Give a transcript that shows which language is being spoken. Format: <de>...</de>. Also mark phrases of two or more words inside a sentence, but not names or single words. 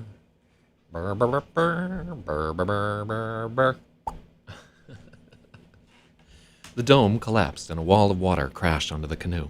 <en>Burr, burr, burr, burr, burr, burr, burr, burr. The dome collapsed and a wall of water crashed onto the canoe.</en>